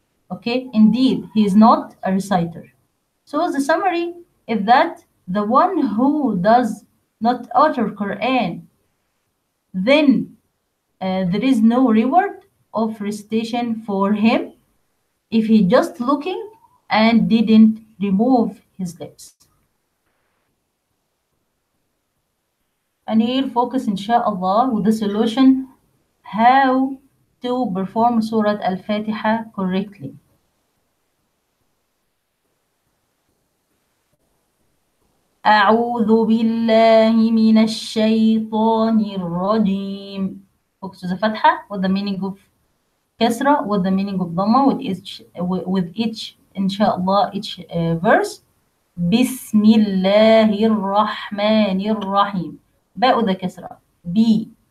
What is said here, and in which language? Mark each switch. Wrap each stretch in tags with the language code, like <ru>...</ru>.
<en>Okay, indeed he is not a reciter. So the summary is that the one who does not utter Quran, then there is no reward of recitation for him if he just looking and didn't remove his lips. And here focus inshallah with the solution how to perform Surah Al-Fatiha correctly.</en> <ar>أعوذ بالله من الشيطان الرجيم.</ar> <en>Focus to the Fatha with the meaning of Kasra, with the meaning of Dhamma, with each inshallah, each verse. Bismillahir Rahmanir Rahim. باء the Kasra. B.</en>